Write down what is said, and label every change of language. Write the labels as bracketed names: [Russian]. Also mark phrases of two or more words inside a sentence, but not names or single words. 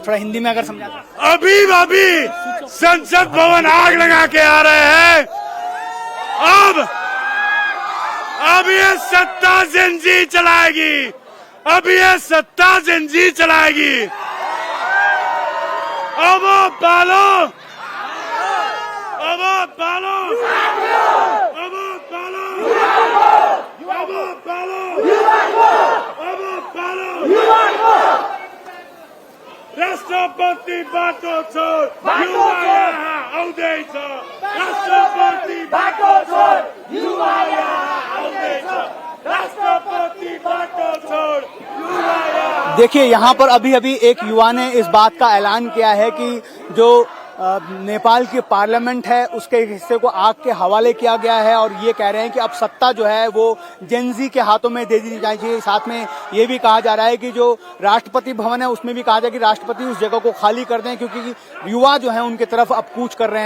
[Hindi] थोड़ा हिंदी में अगर समझा। अभी संसद भवन आग लगा के आ रहे हैं। अब ये सत्ता जिंजी चलाएगी, अब ये सत्ता जिंजी चलाएगी। [Nepali] अब पालो, अब पालो, अब पालो, अब पालो, अब पालो। राष्ट्रपति बाटो छोड युवा यहाँ आउँदैछ राष्ट्रपति बाटो छोड युवा यहाँ आउँदैछ राष्ट्रपति बाटो छोड युवा यहाँ। [Hindi] देखिए यहाँ पर अभी अभी एक युवा ने इस बात का ऐलान किया है कि जो नेपाल की पार्लियामेंट है उसके हिस्से को आग के हवाले किया गया है और ये कह रहे हैं कि अब सत्ता जो है वो जेनजी के हाथों में दे दी जाएगी। साथ में ये भी कहा जा रहा है कि जो राष्ट्रपति भवन है उसमें भी कहा जाए कि राष्ट्रपति उस जगह को खाली कर दें क्योंकि युवा जो है उनके तरफ अब कूच कर रहे हैं।